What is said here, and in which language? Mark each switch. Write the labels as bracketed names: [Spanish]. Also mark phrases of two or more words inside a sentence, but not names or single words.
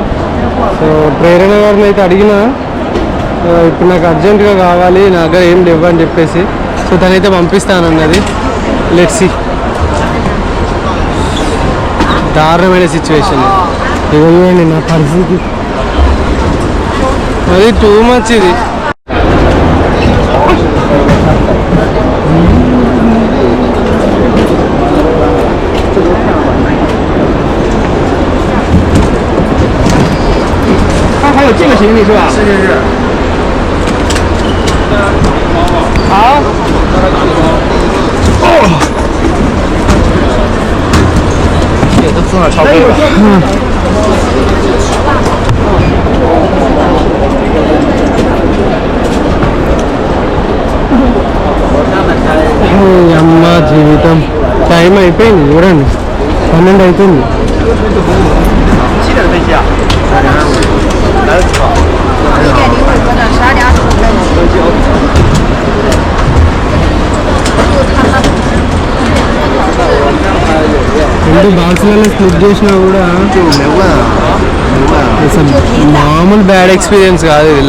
[Telugu] సో ప్రేరణ గారిని అయితే అడిగిన, ఇప్పుడు నాకు అర్జెంటుగా కావాలి, నా దగ్గర ఏం లేవు అని చెప్పేసి. సో తనైతే పంపిస్తానన్నది. [English] let's see. [Telugu] దారుణమైన సిచ్యువేషన్ ఇవ్వండి నా పరిస్థితి. అది [English] too much [Telugu] ఇది. [Chinese] 这个行李是吧？是。好。也都送了超过了。 [Telugu] అమ్మ జీవితం టైం అయిపోయింది చూడండి, 12 అవుతుంది. రెండు బాక్స్లలో స్ప్లిట్ చేసినా కూడా అసలు మామూలు [English] bad experience [Telugu] కాదు ఇది.